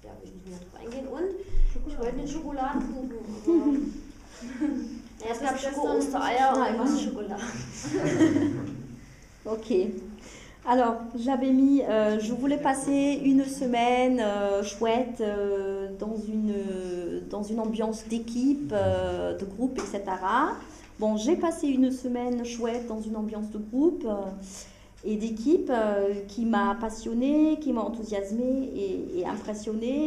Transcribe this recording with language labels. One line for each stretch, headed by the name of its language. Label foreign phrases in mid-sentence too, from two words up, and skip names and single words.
German: ja, will ich nicht mehr drauf eingehen. Und ich wollte einen Schokoladenkuchen. Aber ja, es gab Schoko-Ostereier und was Schokolade.
French: Ok. Alors, j'avais mis, je voulais passer une semaine chouette dans une ambiance d'équipe, de groupe, etc. Bon, j'ai passé une semaine chouette dans une ambiance de groupe et d'équipe qui m'a passionnée, qui m'a enthousiasmée et impressionnée.